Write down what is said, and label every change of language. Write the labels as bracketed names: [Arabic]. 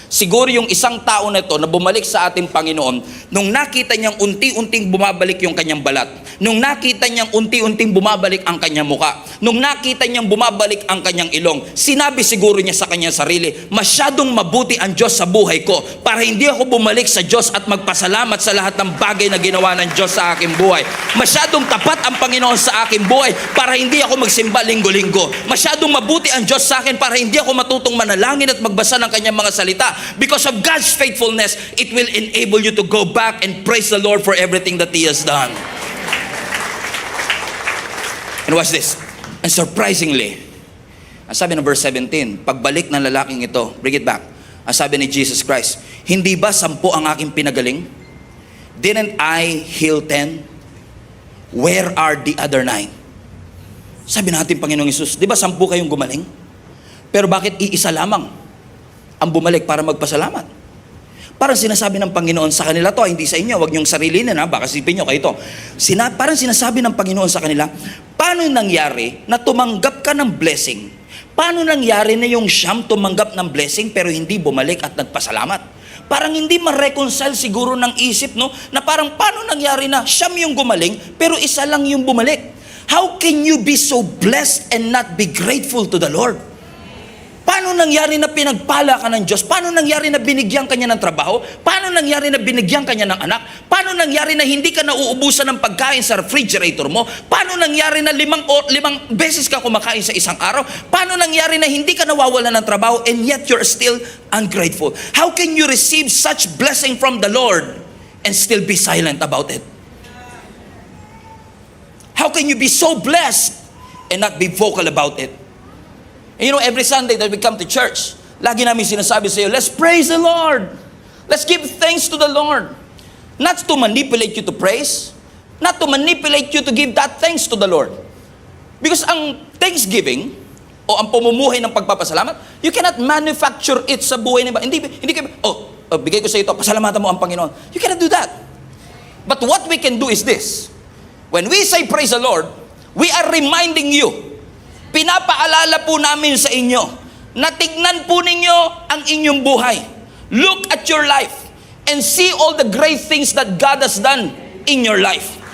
[Filipino] Siguro yung isang tao na ito na bumalik sa ating Panginoon, nung nakita niyang unti-unting bumabalik yung kanyang balat, nung nakita niyang unti-unting bumabalik ang kanyang muka, nung nakita niyang bumabalik ang kanyang ilong, sinabi siguro niya sa kanyang sarili, masyadong mabuti ang Diyos sa buhay ko para hindi ako bumalik sa Diyos at magpasalamat sa lahat ng bagay na ginawa ng Diyos sa aking buhay. Masyadong tapat ang Panginoon sa aking buhay para hindi ako magsimba linggo-linggo. Masyadong mabuti ang Diyos sa akin para hindi ako matutong manalangin at magbasa ng kanyang mga salita. [English] Because of God's faithfulness, it will enable you to go back and praise the Lord for everything that He has done. And watch this. And surprisingly, [Filipino] ang sabi ng verse 17, pagbalik ng lalaking ito, [English] bring it back. [Filipino] Ang sabi ni Jesus Christ, hindi ba 10 ang aking pinagaling? [English] Didn't I heal 10? Where are the other 9? [Filipino] Sabi natin, Panginoong Hesus, di ba 10 kayong gumaling? Pero bakit iisa lamang ang bumalik para magpasalamat? Parang sinasabi ng Panginoon sa kanila to, hindi sa inyo, wag niyong sarilinin ha, baka sipin niyo kayo to. Parang sinasabi ng Panginoon sa kanila, paano nangyari na tumanggap ka ng blessing? Paano nangyari na yung siyam tumanggap ng blessing pero hindi bumalik at nagpasalamat? Parang hindi ma-reconcile siguro ng isip, no? Na parang paano nangyari na siyam yung gumaling pero isa lang yung bumalik? [English] How can you be so blessed and not be grateful to the Lord? [Filipino] Paano nangyari na pinagpala ka ng Diyos? Paano nangyari na binigyan ka niya ng trabaho? Paano nangyari na binigyan ka niya ng anak? Paano nangyari na hindi ka nauubusan ng pagkain sa refrigerator mo? Paano nangyari na limang beses ka kumakain sa isang araw? Paano nangyari na hindi ka nawawalan ng trabaho [English] and yet you're still ungrateful? How can you receive such blessing from the Lord and still be silent about it? How can you be so blessed and not be vocal about it? And you know, every Sunday that we come to church, [Filipino] lagi namin sinasabi sa iyo, [English] let's praise the Lord. Let's give thanks to the Lord. Not to manipulate you to praise, not to manipulate you to give that thanks to the Lord. [Filipino] Because ang thanksgiving, o ang pumumuhay ng pagpapasalamat, [English] you cannot manufacture it [Filipino] sa buhay ng iba. Hindi bigay ko sa ito, pasalamatan mo ang Panginoon. [English] You cannot do that. But what we can do is this. When we say praise the Lord, we are reminding you, [Filipino] pinapaalala po namin sa inyo na tignan po ninyo ang inyong buhay. [English] Look at your life and see all the great things that God has done in your life.